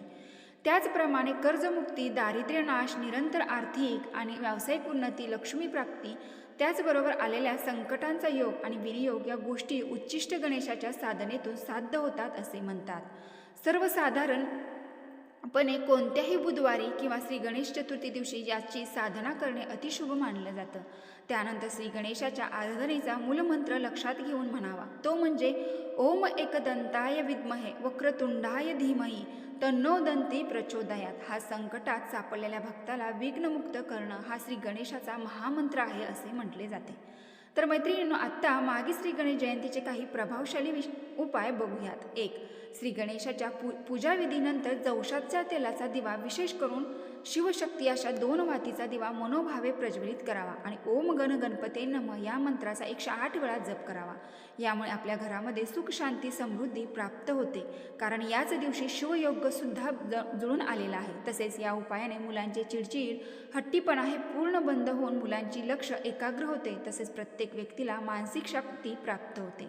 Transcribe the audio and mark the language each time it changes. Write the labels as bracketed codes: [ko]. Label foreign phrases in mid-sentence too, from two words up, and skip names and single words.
[mr] त्याचप्रमाणे कर्जमुक्ती, दारिद्र्यनाश, निरंतर आर्थिक आणि व्यावसायिक उन्नती, लक्ष्मी प्राप्ती, त्याचबरोबर आलेल्या संकटांचा योग आणि विनियोग या गोष्टी उच्चिष्ट गणेशाच्या साधनेतून साध्य होतात असे म्हणतात. सर्वसाधारणपणे कोणत्याही बुधवारी किंवा श्री गणेश चतुर्थी दिवशी याची साधना करणे अतिशुभ मानलं जातं. त्यानंतर श्री गणेशाच्या आराधनेचा मूलमंत्र लक्षात घेऊन म्हणावा. तो म्हणजे [sa] ओम एकदंताय विद्महे वक्रतुंडाय धीमहि तन्नो दंती प्रचोदयात. [mr] हा संकटात सापडलेल्या भक्ताला विघ्नमुक्त करणं हा श्री गणेशाचा महामंत्र आहे असे म्हटले जाते. तर मैत्रिणींनो, आत्ता मागे श्री गणेश जयंतीचे काही प्रभावशाली उपाय बघूयात. 1. श्री गणेशाच्या पूजाविधीनंतर जवसाच्या तेलाचा दिवा, विशेष करून शिवशक्ती अशा 2 वातीचा दिवा मनोभावे प्रज्वलित करावा आणि [sa] ओम गण गणपते नमः [mr] या मंत्राचा 108 वेळा जप करावा. यामुळे आपल्या घरामध्ये सुख, शांती, समृद्धी प्राप्त होते, कारण याच दिवशी शिवयोग सुद्धा जुळून आलेला आहे. तसेच या उपायाने मुलांचे चिडचिड, हट्टीपणा हे पूर्ण बंद होऊन मुलांची लक्ष एकाग्र होते. तसेच प्रत्येक व्यक्तीला मानसिक शक्ती प्राप्त होते.